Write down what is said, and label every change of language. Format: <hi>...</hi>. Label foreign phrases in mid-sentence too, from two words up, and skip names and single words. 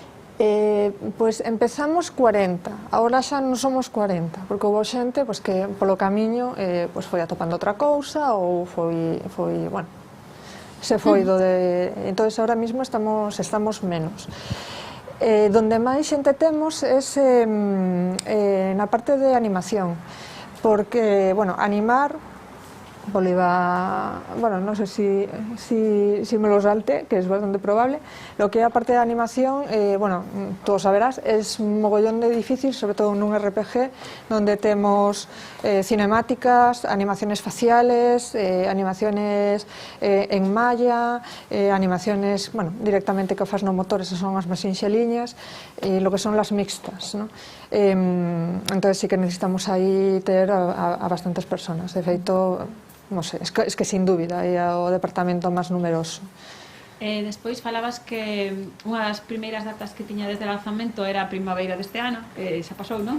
<gl>Pois empezamos 40, agora xa non somos 40, porque houve xente que polo camiño foi atopando outra cousa ou foi, bueno, se foi do de... Entón, agora mismo estamos menos. Donde máis xente temos é na parte de animación, porque, bueno, animar, bueno, non sei</gl> <es>si me lo salte, que es bastante probable.</es> <gl>Lo que é a parte de animación, bueno, tú o saberás,</gl> <es>es un mogollón de difícil,</es> <gl>sobre todo nun RPG, donde temos cinemáticas,</gl> <es>animaciones faciales, animaciones en malla,</es> <gl>animaciones, bueno, directamente que fas no motor, esas son as máis sinxeliñas, e</gl> <es>lo que son las mixtas,</es> <gl>¿no?</gl> <es>Entonces sí que necesitamos</es> <gl>aí ter</gl> <es>a bastantes personas.</es> <gl>De feito, non sei,</gl> <es>es que sin</es> <gl>dúbida é o departamento máis numeroso. Despois falabas que unha das primeiras datas que tiña desde o lanzamento era a primavera deste ano, que xa pasou, non?</gl>